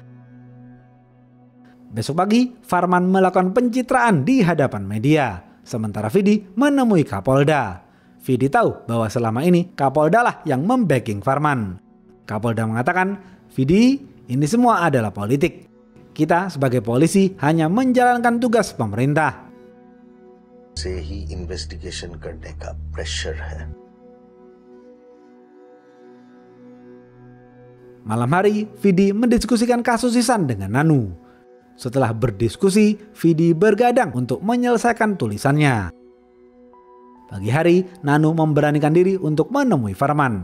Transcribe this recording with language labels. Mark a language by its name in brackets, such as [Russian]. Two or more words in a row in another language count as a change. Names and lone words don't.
[Indonesian] Besok pagi, Farman melakukan pencitraan di hadapan media. Sementara Vidi menemui Kapolda. Vidi tahu bahwa selama ini Kapolda lah yang membacking Farman. Kapolda mengatakan, Vidi, ini semua adalah politik. Kita sebagai polisi hanya menjalankan tugas pemerintah. [Hindi] से ही इन्वेस्टिगेशन करने का प्रेशर है. [Indonesian] Malam hari, Vidi mendiskusikan kasus Ihsan dengan Nanu. Setelah berdiskusi, Vidi bergadang untuk menyelesaikan tulisannya. Pagi hari, Nanu memberanikan diri untuk menemui Farman.